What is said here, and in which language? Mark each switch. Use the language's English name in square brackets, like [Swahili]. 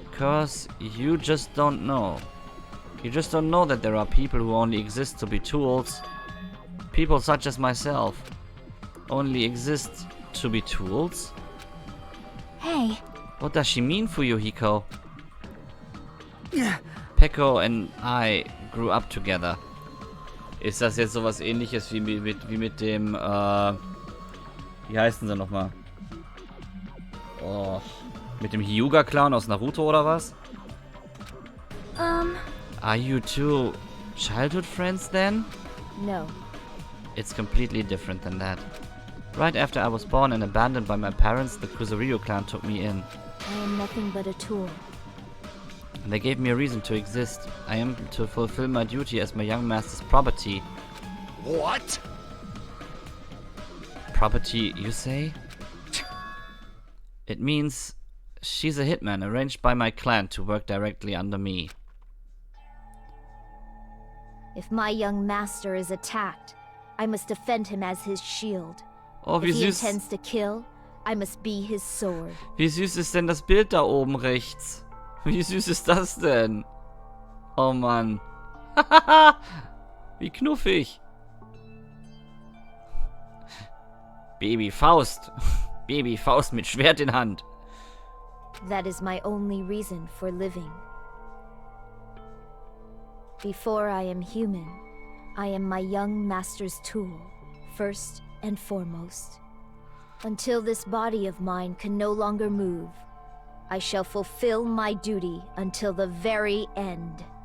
[English] Because you just don't know. You just don't know that there are people who only exist to be tools. People such as myself only exist to be tools? Hey, What does she mean for you, Hiko? Pecco and I grew up together. [German] Ist das jetzt sowas ähnliches wie mit dem, wie heißen sie nochmal? Oh, mit dem Hyuga-Clan aus Naruto oder was? [English] Are you two childhood friends then? No. It's completely different than that. Right after I was born and abandoned by my parents, the Kuzuryu clan took me in. I am nothing but a tool. And they gave me a reason to exist. I am to fulfill my duty as my young master's property. What? Property, you say? It means she's a hitman arranged by my clan to work directly under me. If my young master is attacked, I must defend him as his shield. [German] Oh, wie [English] If he [German] süß. [English] intends to kill, I must be his sword. [German] Wie süß ist denn das Bild da oben rechts? Wie süß ist das denn? Oh Mann. Wie knuffig. Baby Faust. Baby Faust mit Schwert in Hand. [English] That is my only reason for living. Before I am human, I am my young master's tool, first and foremost. Until this body of mine can no longer move, I shall fulfill my duty until the very end.